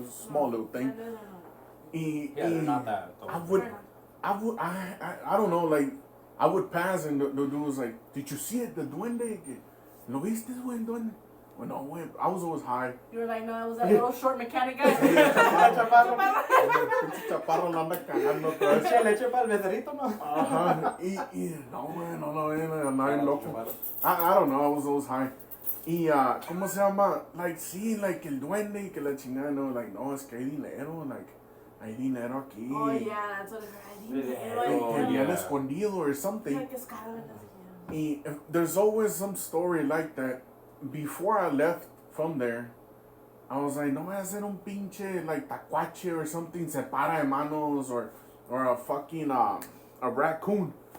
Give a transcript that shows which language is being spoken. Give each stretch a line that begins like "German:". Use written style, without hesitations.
English: A small little thing. Yeah, they're not that. I don't know, like, I would pass and the dude was like, did you see it, the duende?
Spanish: ¿Lo viste, duende?
English: Well, no, wait, I was always high. You were like, no, it was that little short mechanic guy.
Spanish: Chaparro la anda cagando otra vez. Leche para el becerito, ¿no? No, loco.
English: I don't know, I was always high.
Spanish: Y, ¿cómo se llama? Like, sí, like, el duende y que la chingada, no, like, no, es que hay dinero, like, hay dinero aquí.
English: Oh, yeah, that's what it is.
Spanish: Que bien escondido
English: or something. Y there's always some story like that. Before I left from there, I was like,
Spanish: no voy a hacer un pinche,
English: like, tacuache or something,
Spanish: se para de manos,
English: or a fucking, a raccoon.